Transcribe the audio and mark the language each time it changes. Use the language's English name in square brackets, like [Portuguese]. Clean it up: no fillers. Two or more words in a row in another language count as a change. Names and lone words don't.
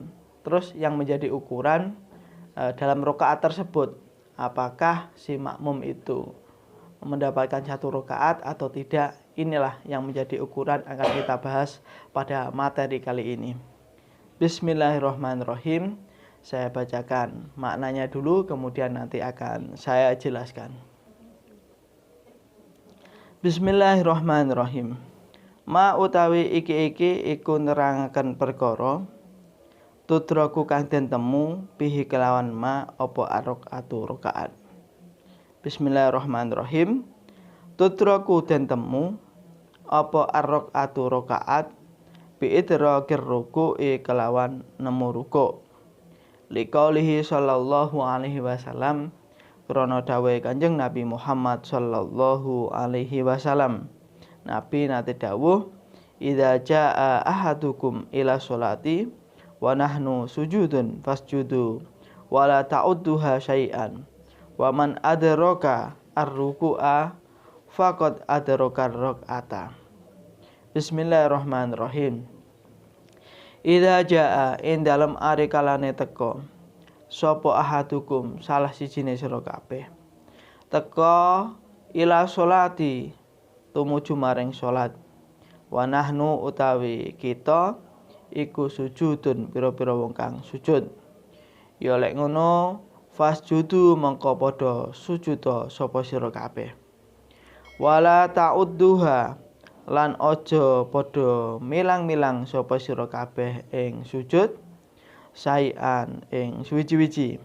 [Indonesian] Terus yang menjadi ukuran dalam rakaat tersebut, apakah si makmum itu mendapatkan satu rakaat atau tidak, inilah yang menjadi ukuran akan kita bahas pada materi kali ini. Bismillahirrahmanirrahim. Saya bacakan maknanya dulu, kemudian nanti akan saya jelaskan. [Arabic] بسم الله الرحمن الرحيم. [Javanese] Ma utawi iki iku nerangaken perkara tudraku kang den temu bihi kelawan ma apa ar-rakaatu rakaat. Bismillahirrahmanirrahim. Tudraku den temu apa ar-rakaatu rakaat [Arabic] بإدراك الركوع [Javanese] kelawan nemu ruku'. [Arabic] لقوله صلى الله عليه وسلم, [Javanese] krana dawuhe Kanjeng Nabi Muhammad [Arabic] صلى الله عليه وسلم. [Javanese] Nabi nate dawuh, [Arabic] إذا جاء أحدكم إلى الصلاة ونحن سجود فاسجدوا ولا تعدوها شيئا ومن أدرك الركوع فقد أدرك الركعة. [Javanese] Bismillahirrahmanirrahim. [Arabic] إذا جاء [Javanese] ing dalem ari kalane teka sapa ahadukum salah sijine sira kabeh teka [Arabic] إلى الصلاة [Javanese] tumuju maring salat [Arabic] ونحن [Javanese] utawi kita iku sujudun pira-pira wong kang sujud, ya lek ngono fasjudu mengko padha sujuda sapa sira kabeh, [Arabic] ولا تعدوها [Javanese] lan aja padha milang-milang sapa sira kabeh ing sujud saian ing suwiji-wiji.